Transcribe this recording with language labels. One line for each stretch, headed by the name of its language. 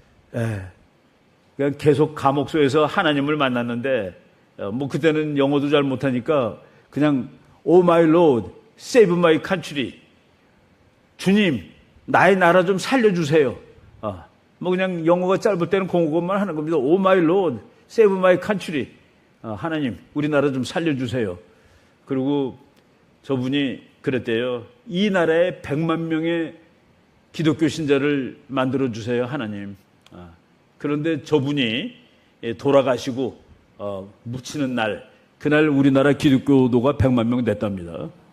Korean: 그냥 계속 감옥소에서 하나님을 만났는데 뭐 그때는 영어도 잘 못하니까 그냥
English: Oh my Lord, save my country.
Korean: 주님, 나의 나라 좀 살려주세요. 뭐 그냥 영어가 짧을 때는 그것만 하는 겁니다.
English: Oh my Lord, save my country.
Korean: 하나님, 우리나라 좀 살려주세요. 그리고 저분이 그랬대요. 이 나라에 100만 명의 기독교 신자를 만들어주세요, 하나님. 그런데 저분이 돌아가시고 묻히는 날, 그날 우리나라 기독교도가 100만 명 됐답니다.